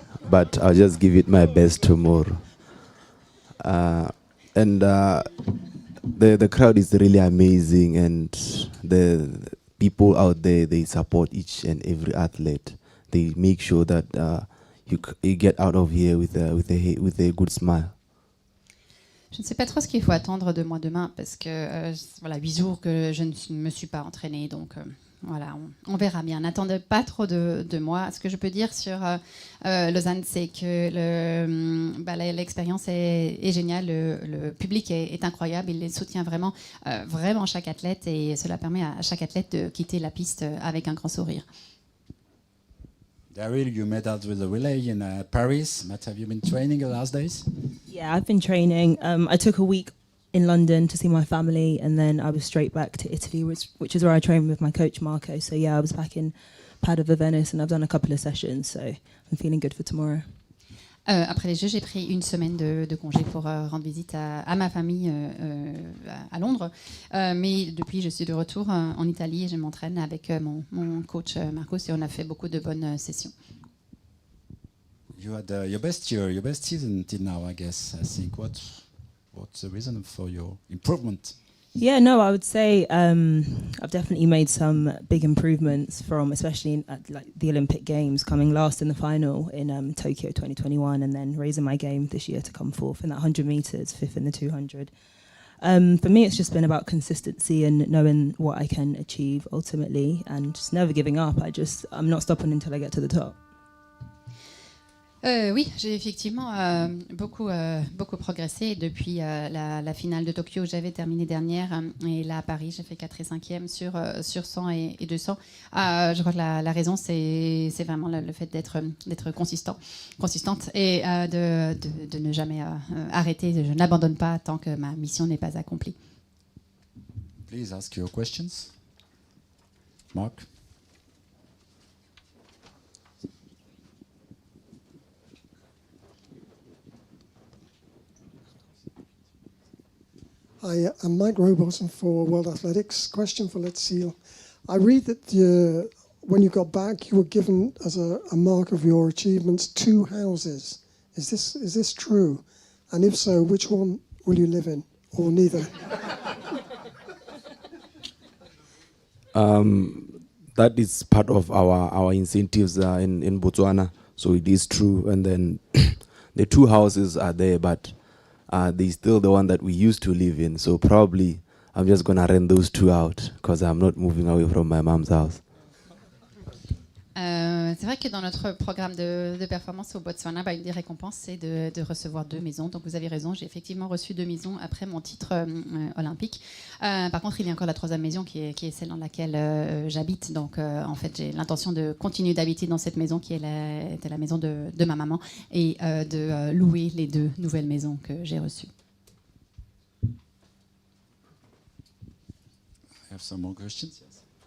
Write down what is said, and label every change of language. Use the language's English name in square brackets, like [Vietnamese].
[English] But I'll just give it my best tomorrow. And the crowd is really amazing, and the people out there, they support each and every athlete. They make sure that you get out of here with a good smile. [French] Je ne sais pas trop ce qu'il faut attendre de moi demain parce que voilà, 8 jours que je ne me suis pas entraînée, donc voilà, on verra bien. N'attendez pas trop de moi. Ce que je peux dire sur Lausanne, c'est que l'expérience est géniale, le public est incroyable, il les soutient vraiment chaque athlète, et cela permet à chaque athlète de quitter la piste avec un grand sourire. [English] Daryll, you met out with the relay in Paris. Matt, have you been training the last days? Yeah, I've been training. I took a week in London to see my family, and then I was straight back to Italy, which is where I trained with my coach Marco. So yeah, I was back in Padova, Venice, and I've done a couple of sessions, so I'm feeling good for tomorrow. [French] Après les Jeux, j'ai pris une semaine de congé pour rendre visite à ma famille à Londres. Mais depuis, je suis de retour en Italie et je m'entraîne avec mon coach Marcos, et on a fait beaucoup de bonnes sessions. [English] You had your best year, your best season till now, I guess. I think. What's the reason for your improvement? Yeah, no, I would say I've definitely made some big improvements from, especially at the Olympic Games, coming last in the final in Tokyo 2021, and then raising my game this year to come fourth in that 100 meters, fifth in the 200. For me, it's just been about consistency and knowing what I can achieve ultimately, and just never giving up. I'm not stopping until I get to the top. [French] Oui, j'ai effectivement beaucoup progressé depuis la finale de Tokyo où j'avais terminé dernière, et là à Paris j'ai fait 4 et 5e sur 100 et 200. Je crois que la raison c'est vraiment le fait d'être consistante et de ne jamais arrêter. Je n'abandonne pas tant que ma mission n'est pas accomplie. [English] Please ask your questions. Mark. Hi, I'm Mike Robotham for World Athletics. Question for Letsile. I read that when you got back, you were given as a mark of your achievements 2 houses. Is this true? And if so, which one will you live in, or neither? That is part of our incentives in Botswana, so it is true. And then the 2 houses are there, but they're still the one that we used to live in. So probably I'm just gonna rent those two out because I'm not moving away from my mom's house. [French] C'est vrai que dans notre programme de performance au Botswana, une des récompenses, c'est de recevoir 2 maisons. Donc vous avez raison, j'ai effectivement reçu 2 maisons après mon titre olympique. Par contre, il y a encore la 3e maison qui est celle dans laquelle j'habite. Donc en fait, j'ai l'intention de continuer d'habiter dans cette maison qui était la maison de ma maman et de louer les 2 nouvelles maisons que j'ai reçues. [English] I have some more questions. Yes.